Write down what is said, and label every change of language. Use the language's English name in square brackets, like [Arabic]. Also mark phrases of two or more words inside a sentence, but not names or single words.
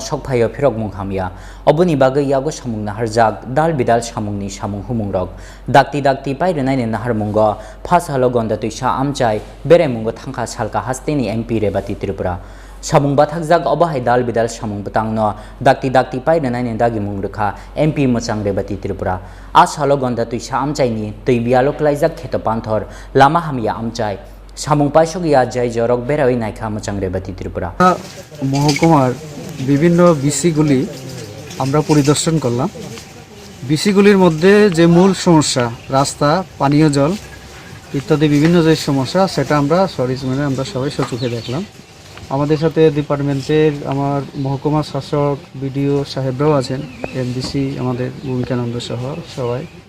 [Kok Borok] sokphayo phirok munghamya oboni bagai yago samung naharjak dal bidal samungni samung humungrok dakti dakti pairnai nahar mungo phashalo Gandatwisa amchai berai mungo thangkha salka hasteni MP Rebati Tripura samung bathakjak obohai dal bidal samung butangno dakti dakti pairnai dagi mungrekha MP musang Rebati Tripura asalo Gandatwisa amchaini teibialok laijak khetopanthor lama hamya amchai samung paisogya jai jorok berai naikha musang Rebati Tripura [Bangla] মহকুমার বিভিন্ন বিসিগুলি আমরা পরিদর্শন করলাম বিসিগুলির মধ্যে যে মূল সমস্যা রাস্তা পানীয় জল ইত্যাদি বিভিন্ন যে সমস্যা সেটা আমরা সরেজমিনে আমরা সবাই সচক্ষে দেখলাম আমাদের সাথে ডিপার্টমেন্টের আমার মহকুমা শাসক বিডিও সাহেবরাও আছেন এমডিসি আমাদের ভূমিকানন্দ সহ সবাই